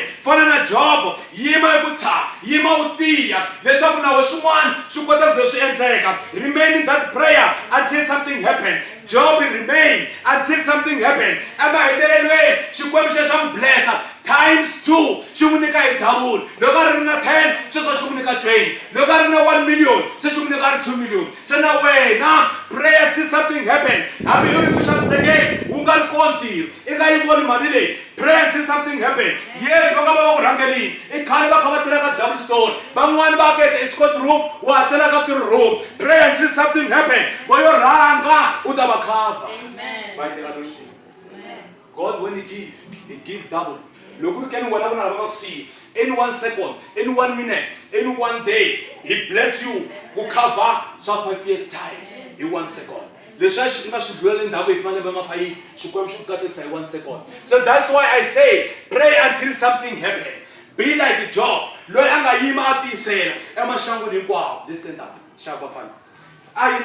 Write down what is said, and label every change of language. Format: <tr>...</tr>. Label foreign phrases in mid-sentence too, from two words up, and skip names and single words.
<ts>Fana na Job, yima hi ku tshama, yima u tiya leswaku na we swin'wana swi kota ku ze swi endleka.</ts> <en>Remain in that prayer until something happen. Job remained until something happened.</en> <ts>Emahetelelweni xikwembu xe xa n'wi blessa times 2, xi n'wi nyika hi double. Loko a ri na 10, sweswo xi n'wi nyika 20. Loko a ri na 1 million, se xi n'wi nyika ri 2 million. Se na wena</ts> <en>pray until something happen.</en> <ts>Hambi u ri ku xanisekeni, u nga ri kona ntirho, i nga yi voni mali leyi,</ts> <en>pray until something happen. Yes,</en> <ts>va nga va ku rhangelini, i khale va kha va tirha ka</ts> <en>double store,</en> <ts>van'wani va keta</ts> <en>escort room,</en> <ts>wa ha tela ka 3 room.</ts> <en>Pray until something happen.</en> <ts>Wa yo rhanga u ta va</ts> <en>cover by the anointing. God when he give double.</en> <ts>Loko ri keni wena vona lava ku siya</ts> <en>in 1 second, in 1 minute, in 1 day, he bless you ku cover swa 5 years time in 1 second.</en> <ts>Leswi xi nga swi dlula ndhawu hi fanele va nga fayi xikwembu xi ku katekisa hi 1 second.</ts> <en>So that's why I say pray until something happen. Be like Job</en> <ts>loyi a nga yima a tiyisela emaxangwini hinkwawo.</ts> <en>Let's stand up.</en> <zu>Shaka bafana.</zu>